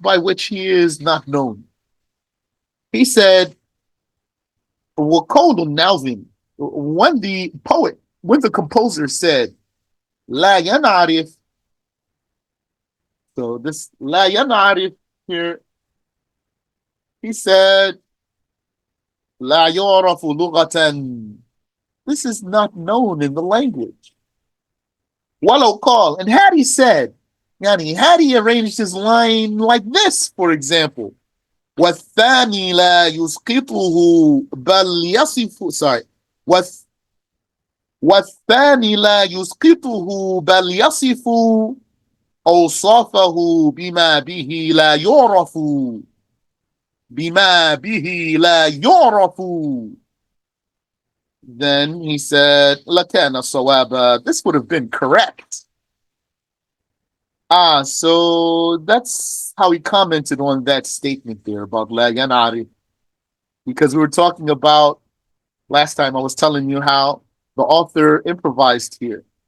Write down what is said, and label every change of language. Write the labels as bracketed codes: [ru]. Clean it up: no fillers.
[en] By which he is not known. He said, [ar] وَقَوْلُ النَّاظِمِ, [en] when the composer said, la yan'arif, so this la yan'arif here, he said, [ar] la yu'rafu lughatan. [en] This is not known in the language. [ar] Walau qal, [en] and had he said, yani, had he arranged his line like this, for example, [ar] والثاني لا يسقطه بل يصف [en] sorry [ar] والثاني لا يسقطه بل يصف أوصافه بما به لا يعرف بما به لا يعرف. [en] Then he said, [ar] لكان صوابا. [en] This would have been correct. So that's how he commented on that statement there about La Yanari. Because we were talking about last time, I was telling you how the author improvised here.